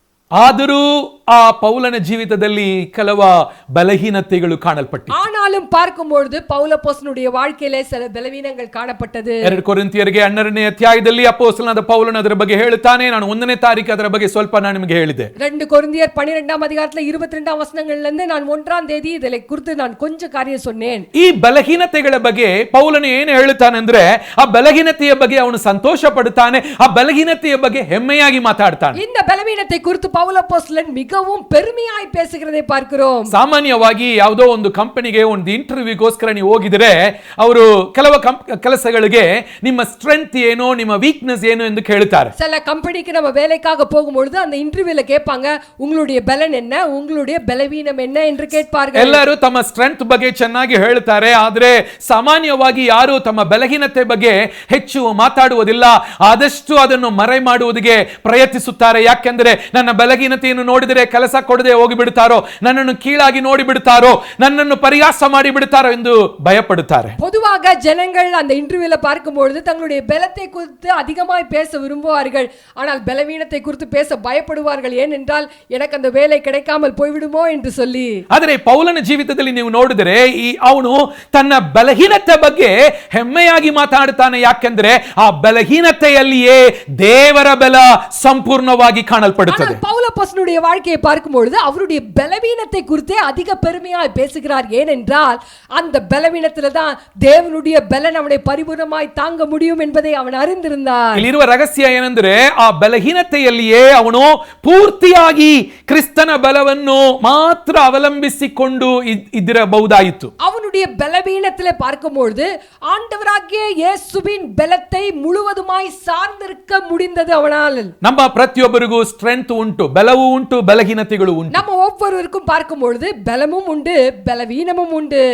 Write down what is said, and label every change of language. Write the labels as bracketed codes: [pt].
[kn] ಆದರೂ ಆ ಪೌಲನ ಜೀವಿತದಲ್ಲಿ ಕೆಲವ ಬಲಹೀನತೆಗಳು ಕಾಣಲ್ಪಟ್ಟಿವೆ. [ta] ஆனாலும் பார்க்கும்போது பவுல் அப்போஸ்தலனுடைய வாழ்க்கையிலே சில பலவீனங்கள் காணப்பட்டது. [kn] 2 ಕೊರಿಂಥಿಯರಿಗೆ 12ನೇ ಅಧ್ಯಾಯದಲ್ಲಿ ಅಪೊಸ್ತಲನಾದ ಪೌಲನು ಅದರ ಬಗ್ಗೆ ಹೇಳುತ್ತಾನೆ. ನಾನು 1ನೇ ತಾರೀಕು ಅದರ ಬಗ್ಗೆ ಸ್ವಲ್ಪ ನಾನು ನಿಮಗೆ ಹೇಳಿದೆ. [ta] 2 கொரிந்தியர் 12ஆம் அதிகாரத்துல 22ஆம் வசனங்கள்ல இருந்து நான் 1ஆம் தேதி இதை குறித்து நான் கொஞ்சம் காரியம் சொன்னேன். [kn] ಈ ಬಲಹೀನತೆಗಳ ಬಗ್ಗೆ ಪೌಲನು ಏನು ಹೇಳುತ್ತಾನೆ ಅಂದ್ರೆ, ಆ ಬಲಹೀನತೆಯ ಬಗ್ಗೆ ಅವನು ಸಂತೋಷ ಪಡುತ್ತಾನೆ, ಆ ಬಲಹೀನತೆಯ ಬಗ್ಗೆ ಹೆಮ್ಮೆಯಾಗಿ ಮಾತಾಡ್ತಾನೆ. [ta] இந்த பலவீனத்தை குறித்து பவுல் அப்போஸ்தலன் மிகவும் பெருமையாய் பேசுகிறதை பார்க்கிறோம். [kn] ಸಾಮಾನ್ಯವಾಗಿ ಯಾವುದೋ ಒಂದು ಕಂಪನಿಗೆ ಒಂದು ಇಂಟರ್ವ್ಯೂಗೋಸ್ಕರ ನೀವು ಹೋಗಿದ್ರೆ ಅವರು ಕೆಲವು ಕೆಲಸಗಳಿಗೆ ನಿಮ್ಮ ಸ್ಟ್ರೆಂತ್ ಏನು, ನಿಮ್ಮ ವೀಕ್ನೆಸ್ ಏನು ಎಂದು ಕೇಳುತ್ತಾರೆ. [ta] சில கம்பெனிக்கு நம்ம வேலைக்காக போகும்பொழுது அந்த இன்டர்வியூல கேட்பாங்க, உங்களுடைய பலன் என்ன, உங்களுடைய பலவீனம் என்ன என்று கேட்பார்கள். [kn] ಎಲ್ಲರೂ ತಮ್ಮ ಸ್ಟ್ರೆಂತ್ ಬಗ್ಗೆ ಚೆನ್ನಾಗಿ ಹೇಳ್ತಾರೆ, ಆದರೆ ಸಾಮಾನ್ಯವಾಗಿ ಯಾರು ತಮ್ಮ ಬಲಹೀನತೆ ಬಗ್ಗೆ ಹೆಚ್ಚು ಮಾತಾಡುವುದಿಲ್ಲ. ಆದಷ್ಟು ಅದನ್ನು ಮರೆ ಮಾಡುವುದಕ್ಕೆ ಪ್ರಯತ್ನಿಸುತ್ತಾರೆ. ಯಾಕೆಂದ್ರೆ ನನ್ನ ಬಲಹೀನತೆಯನ್ನು ನೋಡಿದರೆ ಕೆಲಸ ಕೊಡದೆ ಹೋಗಿಬಿಡುತ್ತಾರೋ, ನನ್ನನ್ನು ಕೀಳಾಗಿ ನೋಡಿ ಬಿಡುತ್ತಾರೋ, ನನ್ನನ್ನು ಪರಿಹಾಸ ಮಾಡಿ ಬಿಡುತ್ತಾರೋ ಎಂದು ಭಯಪಡುತ್ತಾರೆ. [ta] பொதுவாக ஜனங்கள் அந்த இன்டர்வியூல பார்க்கும்பொழுது தங்களுடைய பலத்தை குறித்து அதிகமாய் பேச விரும்புவார்கள். ஆனால் பலவீனத்தை குறித்து பேச பயப்படுவார்கள். ஏனென்றால் எனக்கு அந்த வேலை கிடைக்காமல் போய்விடுமோ என்று சொல்லி. [kn] ಆದರೆ ಪೌಲನ ಜೀವಿತದಲ್ಲಿ ನೀವು ನೋಡಿದರೆ ಅವನು ತನ್ನ ಬಲಹೀನತೆ ಬಗ್ಗೆ ಹೆಮ್ಮೆಯಾಗಿ ಮಾತಾಡುತ್ತಾನೆ. ಯಾಕೆಂದ್ರೆ ಆ ಬಲಹೀನತೆಯಲ್ಲಿಯೇ ದೇವರ ಬಲ ಸಂಪೂರ್ಣವಾಗಿ ಕಾಣಲ್ಪಡುತ್ತದೆ. [ta] பவுல் அப்போஸ்தலனுடைய வாழ்க்கையை பார்க்கும்பொழுது அவருடைய பலவீனத்தை குறித்தே அதிக பெருமையாய் பேசுகிறார். ஏனென்றால் அந்த பலவீனத்துல தான் தேவனுடைய பலன் அவனை பரிபூர்ணமாய் தாங்க முடியும் என்பதை அவன் அறிந்திருந்தான். [kn] ಇಲ್ಲಿರುವ ರಹಸ್ಯ ಏನೆಂದರೆ, ಆ ಬಲಹೀನತೆಯಲ್ಲಿಯೇ ಅವನು ಪೂರ್ತಿಯಾಗಿ ಕ್ರಿಸ್ತನ ಬಲವನ್ನು ಮಾತ್ರ ಅವಲಂಬಿಸಿಕೊಂಡು ಇದ್ದಿರಬಹುದಾಯಿತು. [ta] அவனுடைய பலவீனத்திலே பார்க்கும்பொழுது ஆண்டவராகிய இயேசுவின் பலத்தை முழுவதுமாய் சார்ந்திருக்க முடிந்தது அவனால். [kn] ನಮ್ಮ ಪ್ರತಿಯೊಬ್ಬರಿಗೂ ಸ್ಟ್ರೆಂತ್ ಉಂಟು, ಬಲವೂ ಉಂಟು, ಬಲಹೀನತೆಗಳು ಉಂಟು. [ta] நம்ம ஒவ்வொருவருக்கும் பார்க்கும்பொழுது பலமும் உண்டு, பலவீனமும் உண்டு.